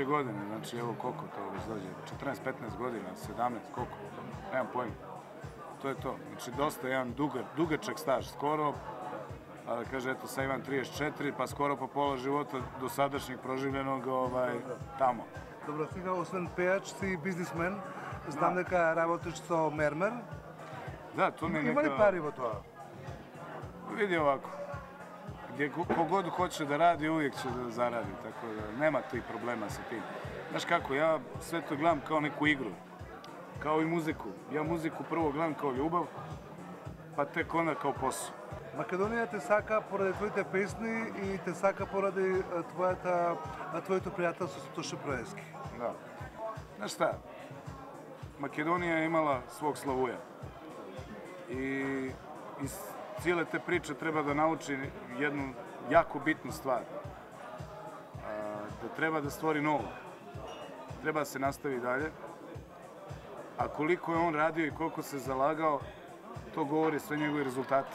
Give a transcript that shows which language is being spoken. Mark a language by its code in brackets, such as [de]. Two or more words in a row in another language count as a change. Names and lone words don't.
[sr] godine, znači evo koliko to već dođe, 14-15 godina, 17, koliko, nemam pojma. To je to, znači dosta jedan dugačak staž, skoro, kaže eto sad imam 34, pa skoro pa pola života do sadašnjeg proživljenog tamo. Dobro, [mk] сега освен пејач си бизнисмен, знам дека работиш со мермер. [sr] Da, to mi je [mk] Има ли пари во тоа? [sr] Vidi ovako, gdje kogod hoće da radi, uvijek će da zaradi, tako da nema tih problema sa tim. Znaš kako, ja sve to gledam kao neku igru, kao i muziku. Ja muziku prvo gledam kao ljubav, pa tek onda kao posao. [mk] Македонија те сака поради твоите песни и те сака поради твоето пријателство со Тоше Проески. [sr] Da. Znaš šta, Makedonija je imala svog Slavuja i iz cijele te priče treba da nauči jednu jako bitnu stvar. Da treba da stvori novo. Treba da se nastavi dalje. A koliko je on radio i koliko se zalagao, to govori sve njegovi rezultati.